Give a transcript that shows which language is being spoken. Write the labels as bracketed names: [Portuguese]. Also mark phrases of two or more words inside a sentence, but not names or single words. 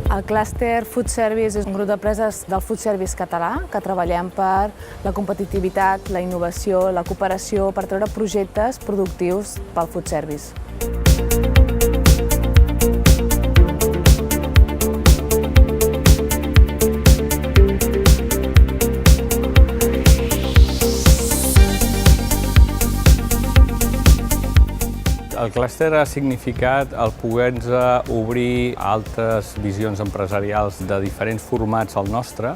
[Catalan] Clúster [English] Food Service [Catalan] és un grup d'empreses del [English] food service [Catalan] català que treballem per la competitivitat, la innovació, la cooperació, per treure projectes productius pel food service. El clúster ha significat el poder-nos obrir altres visions empresarials de diferents formats al nostre.